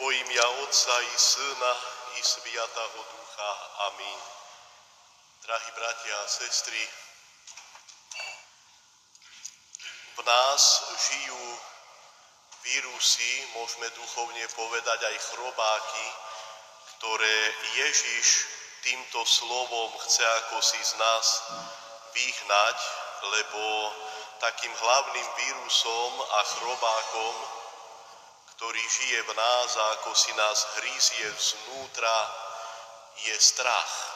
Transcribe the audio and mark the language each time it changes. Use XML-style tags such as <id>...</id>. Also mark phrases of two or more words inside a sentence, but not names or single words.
<uk>ім'я Отца і Сина і Святого Дуcha. Амінь.</uk> <sk>Drahí bratia a sestry, v nás žijú vírusy, môžeme duchovne povedať aj chrobáky, ktoré Ježiš týmto slovom chce ako si z nás vyhnať, lebo takým hlavným vírusom a chrobákom, ktorý žije v nás a ako si nás hrízie vznútra, je strach.</sk>